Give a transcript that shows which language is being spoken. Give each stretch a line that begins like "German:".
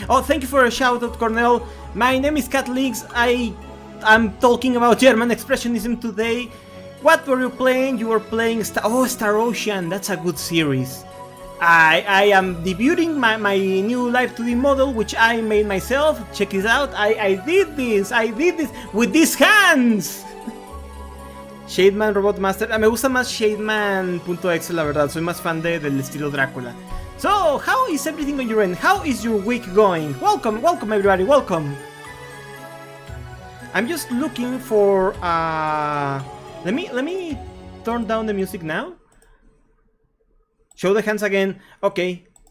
English: Oh, thank you for a shout out, Cornell. My name is Cat Leaks. I'm talking about German Expressionism today. What were you playing? You were playing Star Ocean. That's a good series. I am debuting my new Live2D model, which I made myself. Check this out. I did this with these hands. Shademan Robot Master.
Spanish: Me gusta más Shademan.exe, la verdad. Soy más fan del estilo Drácula.
English: So, how is everything on your end? How is your week going? Welcome everybody, welcome. I'm just looking for let me turn down the music now. Show the hands again. Okay.